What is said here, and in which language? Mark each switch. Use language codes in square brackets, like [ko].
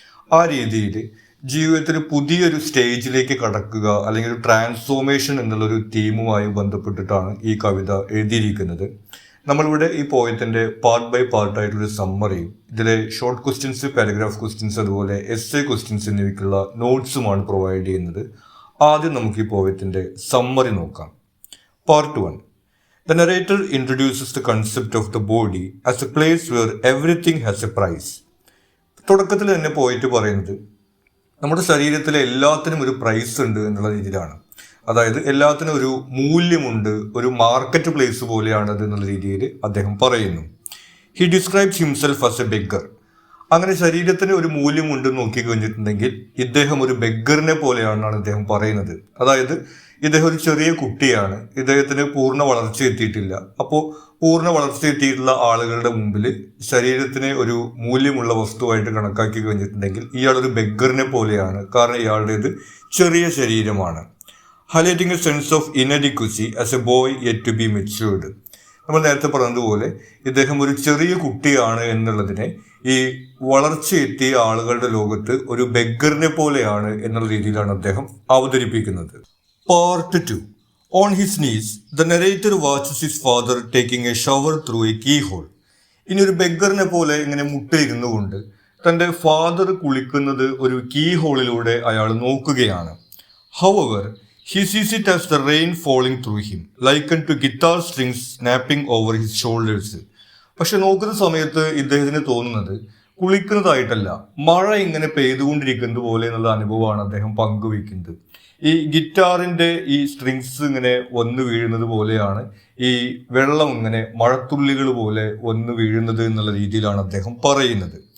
[ml] ആ രീതിയിൽ ജീവിതത്തിൽ പുതിയൊരു സ്റ്റേജിലേക്ക് കടക്കുക അല്ലെങ്കിൽ ഒരു ട്രാൻസ്ഫോർമേഷൻ എന്നുള്ളൊരു തീമുമായി ബന്ധപ്പെട്ടിട്ടാണ് ഈ കവിത എഴുതിയിരിക്കുന്നത്. നമ്മളിവിടെ ഈ പോയത്തിൻ്റെ പാർട്ട് ബൈ പാർട്ടായിട്ടുള്ളൊരു സമ്മറിയും ഇതിലെ ഷോർട്ട് ക്വസ്റ്റ്യൻസ്, പാരഗ്രാഫ് ക്വസ്റ്റ്യൻസ്, അതുപോലെ എസ്സേ ക്വസ്റ്റ്യൻസ് എന്നിവയ്ക്കുള്ള നോട്ട്സുമാണ് പ്രൊവൈഡ് ചെയ്യുന്നത്. ആദ്യം നമുക്ക് ഈ പോയത്തിൻ്റെ സമ്മറി നോക്കാം. [en] Part 1. The narrator introduces the concept of the body as a place where everything has a price. [ml] തുടക്കത്തിൽ തന്നെ പോയിട്ട് പറയുന്നത് നമ്മുടെ ശരീരത്തിലെ എല്ലാത്തിനും ഒരു പ്രൈസ് ഉണ്ട് എന്നുള്ള രീതിയിലാണ്. അതായത് എല്ലാത്തിനും ഒരു മൂല്യമുണ്ട്, ഒരു മാർക്കറ്റ് പ്ലേസ് പോലെയാണത് എന്നുള്ള രീതിയിൽ അദ്ദേഹം പറയുന്നു. [en] He describes himself as a beggar. [ml] അങ്ങനെ ശരീരത്തിന് ഒരു മൂല്യമുണ്ടെന്ന് നോക്കി കഴിഞ്ഞിട്ടുണ്ടെങ്കിൽ ഇദ്ദേഹം ഒരു ബെഗ്ഗറിനെ പോലെയാണെന്നാണ് ഇദ്ദേഹം പറയുന്നത്. അതായത് ഇദ്ദേഹം ഒരു ചെറിയ കുട്ടിയാണ്, ഇദ്ദേഹത്തിന് പൂർണ്ണ വളർച്ച എത്തിയിട്ടില്ല. അപ്പോൾ പൂർണ്ണ വളർച്ച എത്തിയിട്ടുള്ള ആളുകളുടെ മുമ്പിൽ ശരീരത്തിനെ ഒരു മൂല്യമുള്ള വസ്തുവായിട്ട് കണക്കാക്കി കഴിഞ്ഞിട്ടുണ്ടെങ്കിൽ ഇയാളൊരു ബെഗ്ഗറിനെ പോലെയാണ്. കാരണം ഇയാളുടേത് ചെറിയ ശരീരമാണ്. [en] Highlighting a sense of inadequacy as a boy yet to be matured. [ml] നമ്മൾ നേരത്തെ പറഞ്ഞതുപോലെ ഇദ്ദേഹം ഒരു ചെറിയ കുട്ടിയാണ് എന്നുള്ളതിനെ ഈ വളർച്ചയെത്തിയ ആളുകളുടെ ലോകത്ത് ഒരു ബെഗ്ഗറിനെ പോലെയാണ് എന്നുള്ള രീതിയിലാണ് അദ്ദേഹം അവതരിപ്പിക്കുന്നത്. [en] Part 2. On his knees, the narrator watches his father taking a shower through a keyhole. [ml] ഇനി ഒരു ബെഗ്ഗറിനെ പോലെ ഇങ്ങനെ മുട്ടയിരുന്നു കൊണ്ട് തൻ്റെ ഫാദർ കുളിക്കുന്നത് ഒരു കീ ഹോളിലൂടെ അയാൾ നോക്കുകയാണ്. [en] However, he sees it as the rain falling through him, likened to guitar strings snapping over his shoulders. [ml] പക്ഷെ നോക്കുന്ന സമയത്ത് ഇദ്ദേഹത്തിന് തോന്നുന്നത് കുളിക്കുന്നതായിട്ടല്ല, മഴ ഇങ്ങനെ പെയ്തുകൊണ്ടിരിക്കുന്നത് പോലെ എന്നുള്ള അനുഭവമാണ് അദ്ദേഹം പങ്കുവയ്ക്കുന്നത്. ഈ ഗിറ്റാറിൻ്റെ ഈ സ്ട്രിങ്സ് ഇങ്ങനെ വന്നു വീഴുന്നത് പോലെയാണ് ഈ വെള്ളം ഇങ്ങനെ മഴത്തുള്ളികൾ പോലെ വന്നു വീഴുന്നത് എന്നുള്ള രീതിയിലാണ് അദ്ദേഹം പറയുന്നത്.